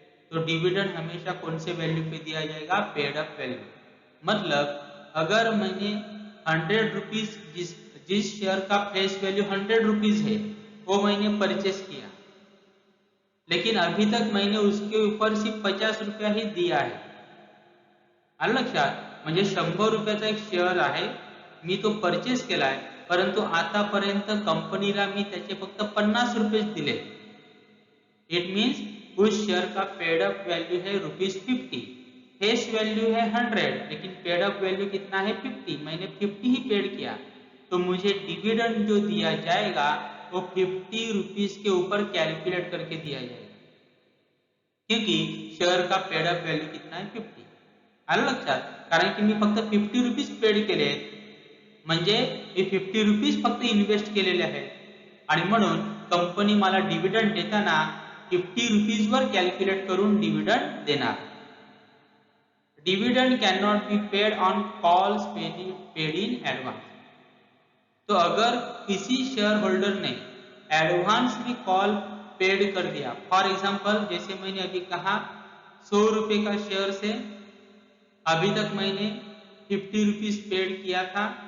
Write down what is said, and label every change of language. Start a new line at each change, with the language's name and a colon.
Hindi: तो डिविडेंड हमेशा कौन से वैल्यू पे दिया जाएगा, पेड अप वैल्यू. मतलब अगर मैंने 100 रुपीज जिस शेयर का फेस वैल्यू 100 रुपीज है वो मैंने परचेस किया, लेकिन अभी तक मैंने उसके ऊपर सिर्फ 50 रुपया ही दिया आहे.
Marathi: आलं लक्षात. म्हणजे 100 रुपयाचा एक शेअर आहे, मी तो परचेस केलाय, परंतु आतापर्यंत कंपनीला मी त्याचे फक्त 50 रुपये दिले.
Hindi: इट मीन्स उस शेयर का पेड अप वैल्यू है ₹50. फेस वैल्यू है 100, लेकिन पेड अप वैल्यू कितना है 50. मैंने 50 ही पेड किया, तो मुझे डिविडेंड जो दिया जाएगा वो 50 रुपीज के ऊपर कैलकुलेट करके दिया जाएगा, क्योंकि शेअर का पेड अप वैल्यू कितना है 50.
Marathi: आलं लक्षात. कारण की मी फक्त 50 रुपीज पेड केले, म्हणजे मी 50 रुपीज फक्त इन्व्हेस्ट केलेले आहेत, आणि म्हणून कंपनी मला डिव्हिडंड देताना 50 रुपीज वर कॅल्क्युलेट करून डिव्हिडंड देणार.
English: Dividend can not be paid on calls paid in advance.
Hindi: तो अगर किसी शेयर होल्डर ने एडवांस में कॉल पेड कर दिया, फॉर एग्जांपल जैसे मैंने अभी कहा 100 रुपए का शेयर से अभी तक मैंने 50 रुपीज पेड किया था.